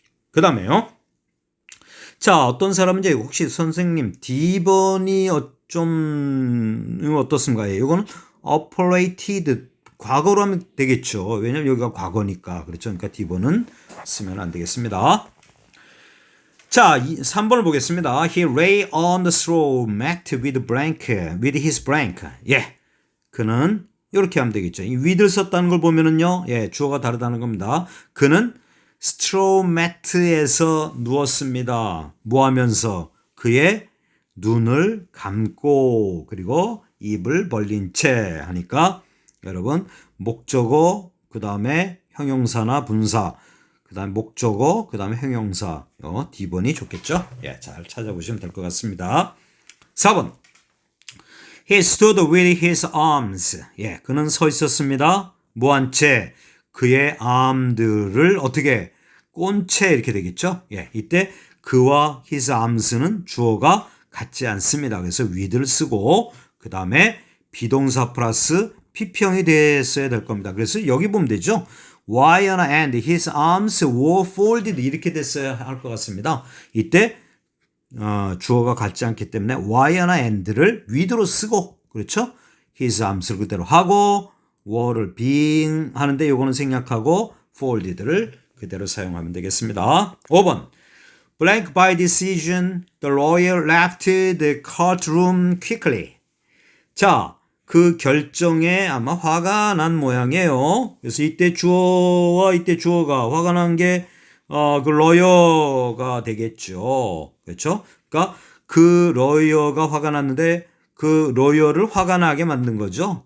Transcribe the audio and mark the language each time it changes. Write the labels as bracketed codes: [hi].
[ko] 그 다음에요. 자, 어떤 사람은 이제 혹시 선생님 D번이 좀 어떻습니까? 이거는 operated 과거로 하면 되겠죠. 왜냐면 여기가 과거니까. 그렇죠. 그러니까 D번은 쓰면 안 되겠습니다. 자, 3번을 보겠습니다. [en] He lay on the straw, marked with his blank. [ko] 예. 그는 이렇게 하면 되겠죠. 이 with를 썼다는 걸 보면은요. 예, 주어가 다르다는 겁니다. 그는 straw mat에서 누웠습니다. 뭐 하면서? 그의 눈을 감고 그리고 입을 벌린 채 하니까 여러분 목적어 그 다음에 형용사나 분사 그 다음에 목적어 그 다음에 형용사 D번이 좋겠죠. 예, 잘 찾아보시면 될 것 같습니다. [en] 4번 He stood with his arms. [ko] 예, 그는 서 있었습니다. 뭐 한 채? 그의 arm들을 어떻게? 꼰채 이렇게 되겠죠. 예, 이때 그와 his arms는 주어가 같지 않습니다. 그래서 with를 쓰고 그 다음에 비동사 플러스 PP형이 됐어야 될 겁니다. 그래서 여기 보면 되죠. [en] While and his arms were folded [ko] 이렇게 됐어야 할 것 같습니다. 이때 주어가 같지 않기 때문에 while and를 with로 쓰고 그렇죠? his arms를 그대로 하고 were를 being 하는데 이거는 생략하고 folded를 그대로 사용하면 되겠습니다. [en] 5번 Blank by decision, the lawyer left the courtroom quickly. [ko] 자, 그 결정에 아마 화가 난 모양이에요. 그래서 이때 주어와 이때 주어가 화가 난 게 그 lawyer가 되겠죠. 그렇죠? 그러니까 그 lawyer가 화가 났는데 그 lawyer를 화가 나게 만든 거죠.